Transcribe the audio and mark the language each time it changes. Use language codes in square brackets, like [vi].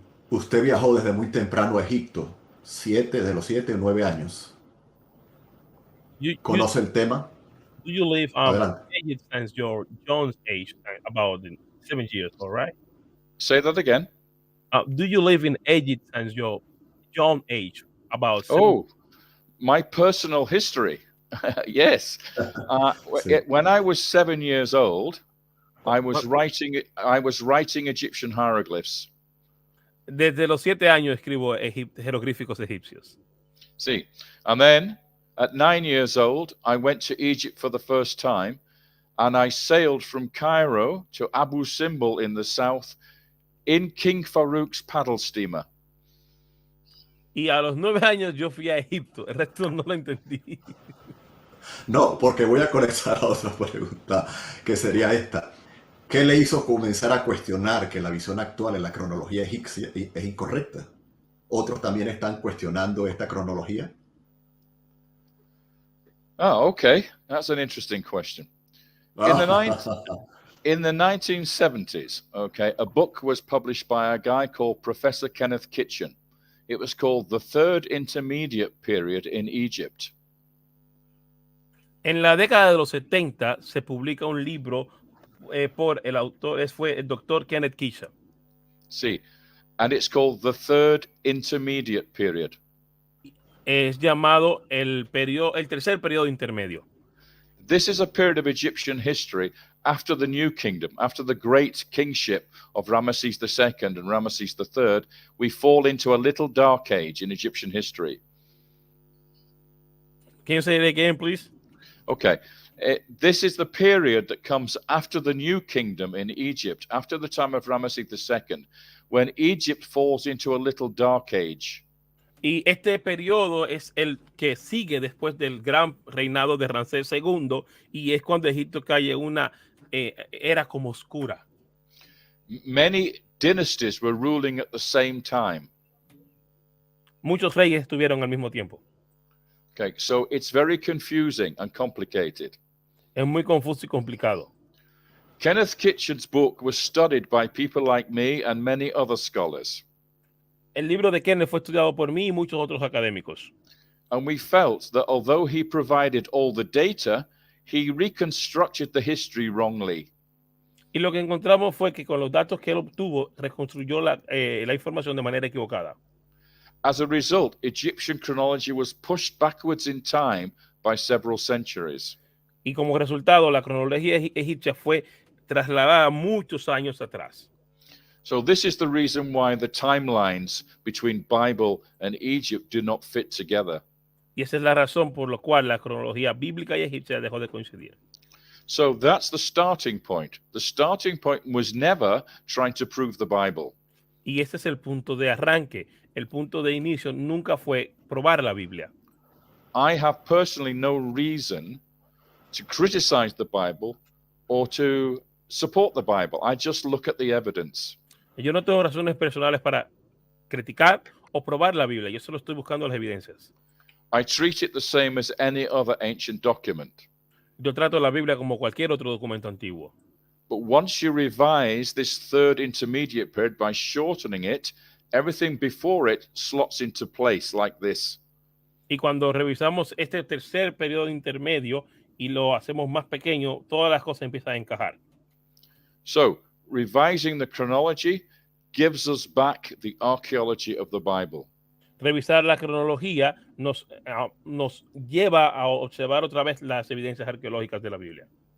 [es] Usted viajó desde muy temprano a Egipto, de los 7 o 9 años. ¿Conoce el tema? [en] Do you live Egypt since your John's age, about 7 years, all right? Say that again. Do you live in Egypt since your John age, about 7 years? My personal history. Yes. When I was 7 years old, I was writing Egyptian hieroglyphs. [es] Desde los 7 años escribo jeroglíficos egipcios. [en] See, and then at 9 years old, I went to Egypt for the first time, and I sailed from Cairo to Abu Simbel in the south in King Farouk's paddle steamer. [es] Y a los 9 años yo fui a Egipto. El resto no lo entendí. No, porque voy a conectar a otra pregunta, que sería esta. ¿Qué le hizo comenzar a cuestionar que la visión actual en la cronología egipcia es incorrecta? ¿Otros también están cuestionando esta cronología? [en] Oh, okay. That's an interesting question. In the 1970s, okay, a book was published by a guy called Professor Kenneth Kitchen. It was called The Third Intermediate Period in Egypt. [es] En la década de los 70 se publica un libro por el autor, fue el doctor Kenneth Kitchen. [en] See, and it's called The Third Intermediate Period. [es] Es llamado el tercer periodo intermedio. [en] This is a period of Egyptian history after the New Kingdom, after the great kingship of Ramesses II and Ramesses III. We fall into a little dark age in Egyptian history. Can you say it again, please? Okay. This is the period that comes after the New Kingdom in Egypt, after the time of Ramesses II, when Egypt falls into a little dark age. [es] Y este periodo es el que sigue después del gran reinado de Ramsés II y es cuando Egipto cae en una era como oscura. [en] Many dynasties were ruling at the same time. [es] Muchos reyes estuvieron al mismo tiempo. [en] Okay, so it's very confusing and complicated. [es] Es muy confuso y complicado. [en] Kenneth Kitchen's book was studied by people like me and many other scholars. [es] El libro de Kenneth fue estudiado por mí y muchos otros académicos. [en] And we felt that although he provided all the data, he reconstructed the history wrongly. [es] Y lo que encontramos fue que con los datos que él obtuvo, reconstruyó la información de manera equivocada. [en] As a result, Egyptian chronology was pushed backwards in time by several centuries. [es] Y como resultado, la cronología egipcia fue trasladada muchos años atrás. [en] So this is the reason why the timelines between Bible and Egypt do not fit together. [es] Y esa es la razón por la cual la cronología bíblica y egipcia dejó de coincidir. [en] So that's the starting point. The starting point was never trying to prove the Bible. [es] Y ese es el punto de arranque. El punto de inicio nunca fue probar la Biblia. [en] I have personally no reason to criticize the Bible or to support the Bible. I just look at the evidence. [es] Yo no tengo razones personales para criticar o probar la Biblia. Yo solo estoy buscando las evidencias. [en] I treat it the same as any other ancient document. [es] Yo trato la Biblia como cualquier otro documento antiguo. [en] But once you revise this third intermediate period by shortening it, everything before it slots into place like this. [es] Y cuando revisamos este tercer periodo intermedio y lo hacemos más pequeño, todas las cosas empiezan a encajar. [en] So, revising the chronology gives us back the archaeology of the Bible. [es] Revisar la cronología nos lleva a observar otra vez las evidencias arqueológicas de la Biblia.